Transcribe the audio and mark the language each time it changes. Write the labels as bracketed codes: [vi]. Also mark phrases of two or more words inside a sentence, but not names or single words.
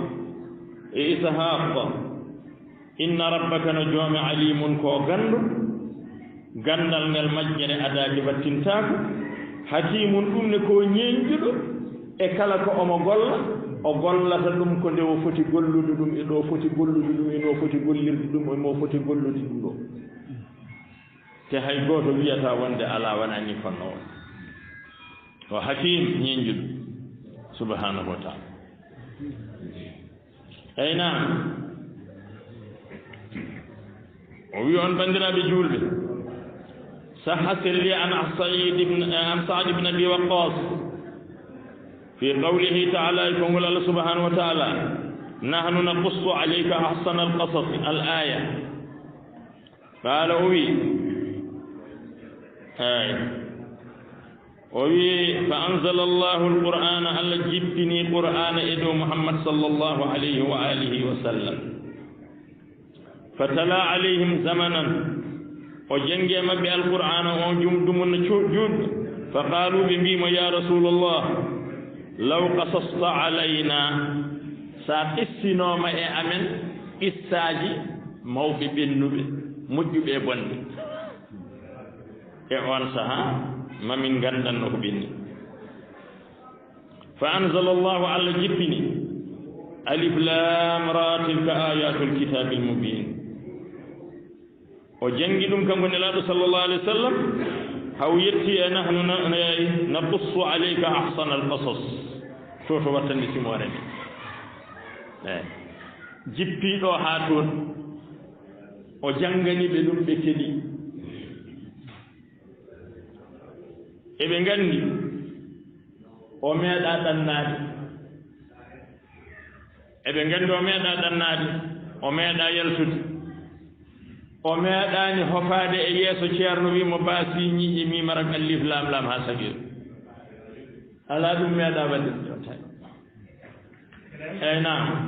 [ar] إن ربك [ff] no joomi alimun ko gandu gandal ngal majjere adaaki battintaako hakimun ɗum ne ko ñeeñjuɗo e kala ko omo golla o gollata ɗum ko nde o foti gollude ɗum e ɗo foti gollude ɗum e no foti gollirde ɗum e mo foti gollude ɗum ɗo te hay gooto wiyata wonde alaa wonani fonno won o hakim ñeñjuɗo [ar] سبحانه وتعالى [ff] eyi naam o wi on banndiraaɓe juulɓe sahha selli an Sa'd ibn Abi Waqqas [ar] في قوله تعالى [ff] e konngol Allah [ar] سبحانه وتعالى نحن نقص عليك أحسن القصص الآية قال [ff] o wi o wi [ar] فأنزل الله القرآن [ff] allah jippini qur'ana e dow Muhammad sallallahu [ar] عليه وآله وسلم فتلا عليهم زمانا [ff] o jangi e maɓɓe alqur'ana o jumdumunno juutɗo [ar] فقالوا [ff] ɓe mbimo [ar] يا رسول الله لو قصصت علينا [ff] sa qissinooma e amen qissaaji mawɓe ɓennuɓe moƴƴuɓe e bonɗe e on sahaa mamin nganndanno ko ɓenni [ar] فأنزل الله [ff] allah jippini [ar] الر تلك آيات الكتاب المبين [ff] o jangi ɗum kanko nelaaɗo [ar] صلى الله عليه وسلم [ff] haw yetti e [ar] نحن نقص عليك أحسن القصص [ff] to wattande simore nde eyi jippiɗo haa toon o janngani ɓe ɗum ɓe keɗi eɓe nganndi o meeɗa ɗannaade eɓe nganndi o meeɗa ɗannaade o meeɗa yaltude o meeɗaani hofaade e yeeso ceerno wiimo baasi ñiiƴe mimarak allif laam laam haa sagir alaa ɗum meeɗa waɗde jota eyi naam